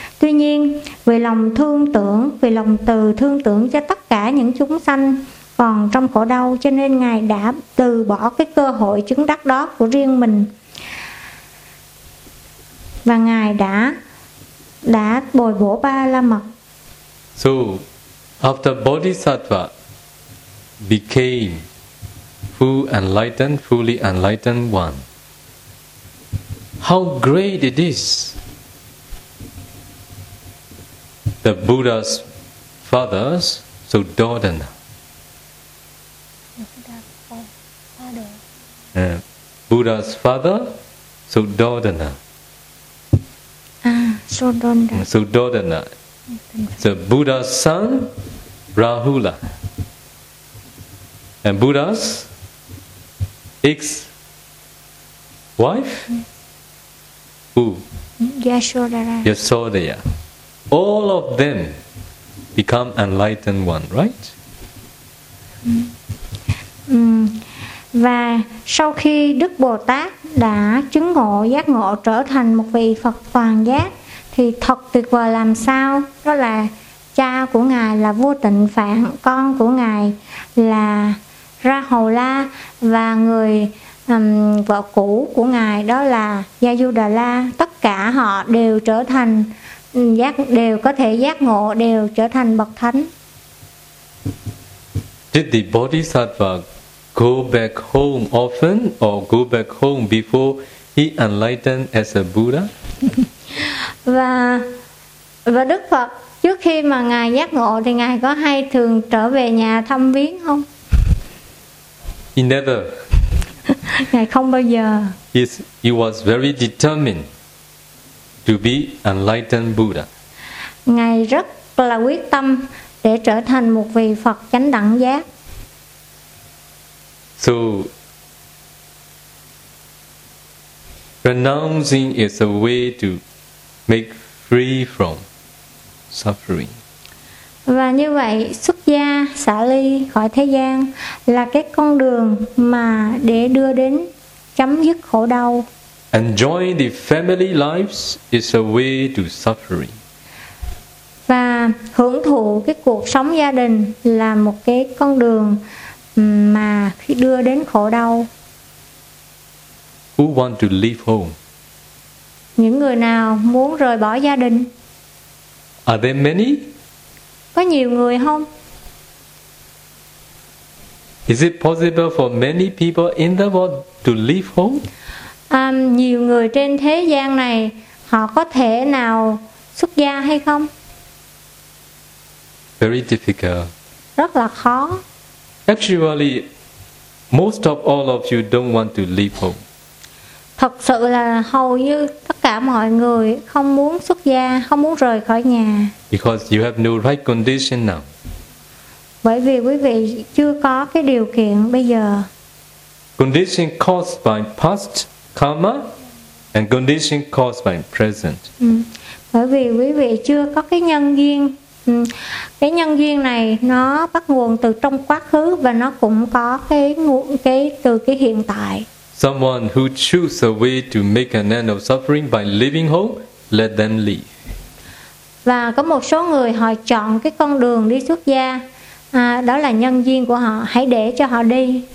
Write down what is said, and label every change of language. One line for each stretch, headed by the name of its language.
Vietnamese: Tuy nhiên, vì lòng thương tưởng, vì lòng từ thương tưởng cho tất cả những chúng sanh còn trong khổ đau, cho nên Ngài đã từ bỏ cái cơ hội chứng đắc đó của riêng mình. Và Ngài đã bồi bổ ba la mật.
English: So, after Bodhisattva became full enlightened, fully enlightened one, how great it is, the Buddha's father's Suddhodana. Buddha's father, Suddhodana. Suddhodana. The Buddha's son, Rahula. And Buddha's ex-wife, who? Yashodaya. All of them become enlightened one, right?
Vietnamese: Và sau khi Đức Bồ Tát đã chứng ngộ, giác ngộ, trở thành một vị Phật toàn giác, thì thật tuyệt vời làm sao? Đó là cha của Ngài là Vua Tịnh Phạn, con của Ngài là Rahula, và người vợ cũ của Ngài đó là Yajudala. Tất cả họ đều trở thành đều có thể giác ngộ, đều trở thành bậc thánh.
English: Did the Bodhisattva go back home often or go back home before he enlightened as a Buddha?
Vietnamese: Và Đức Phật trước khi mà Ngài giác ngộ thì Ngài có hay thường trở về nhà thăm viếng không?
English: He never.
Vietnamese: Ngài không bao giờ.
English: He was very determined to be enlightened Buddha.
Vietnamese: Ngài rất là quyết tâm để trở thành một vị Phật chánh đẳng giác.
English: So, renouncing is a way to make free from suffering.
Vietnamese: Và như vậy, xuất gia, xả ly khỏi thế gian là cái con đường mà để đưa đến chấm dứt khổ đau.
English: Enjoy the family lives is a way to suffering.
Vietnamese: Và hưởng thụ cái cuộc sống gia đình là một cái con đường mà khi đưa đến khổ đau.
English: Who want to leave home?
Vietnamese: Những người nào muốn rời bỏ gia đình?
English: Are there many?
Vietnamese: Có nhiều người không?
English: Is it possible for many people in the world to leave home?
Vietnamese: Nhiều người trên thế gian này họ có thể nào xuất gia hay không?
English: Very difficult.
Vietnamese: Rất là khó.
English: Actually, most of all of you don't want to leave home.
Vietnamese: Thật sự là hầu như tất cả mọi người không muốn xuất gia, không muốn rời khỏi nhà.
English: Because you have no right condition now.
Vietnamese: Bởi vì quý vị chưa có cái điều kiện bây giờ.
English: Condition caused by past karma and condition caused by present.
Vietnamese: Bởi vì quý vị chưa có cái nhân duyên. Cái nhân duyên này nó bắt nguồn từ trong quá khứ và nó cũng có từ cái hiện tại.
English: Someone who choose a way to make an end of suffering by leaving home, let them leave.
Vietnamese: Và có một số người họ chọn cái con đường đi xuất gia, đó là nhân duyên của họ, hãy để cho họ đi.